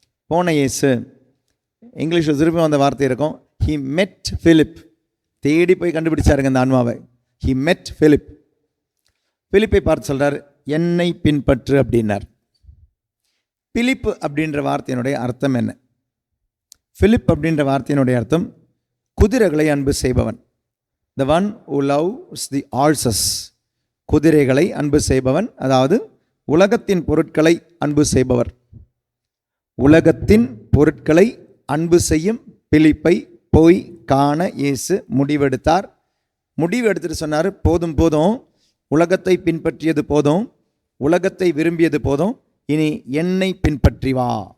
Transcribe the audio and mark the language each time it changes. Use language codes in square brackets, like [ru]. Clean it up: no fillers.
[ta] போன இயேசு, இங்கிலீஷில் திருப்பி வந்த வார்த்தை இருக்கும், [en] He met Philip. [ta] தேடி போய் கண்டுபிடிச்சாருங்க அந்த ஆன்மாவை. [en] he met Philip. [ta] பிலிப்பை பார்த்து சொல்றார், என்னை பின்பற்று அப்படின்னார். பிலிப்பு அப்படின்ற வார்த்தையினுடைய அர்த்தம் என்ன? பிலிப் அப்படின்ற வார்த்தையினுடைய அர்த்தம் குதிரைகளை அன்பு செய்பவன். [en] the one who loves the horses. [ta] குதிரைகளை அன்பு செய்பவன், அதாவது உலகத்தின் பொருட்களை அன்பு செய்பவர். உலகத்தின் பொருட்களை அன்பு செய்யும் பிலிப்பை போய் காண இயேசு முடிவெடுத்தார். முடிவெடுத்துட்டு சொன்னார், போதும் போதும், உலகத்தை பின்பற்றியது போதும், உலகத்தை விரும்பியது போதும், இனி என்னை பின்பற்றி வா.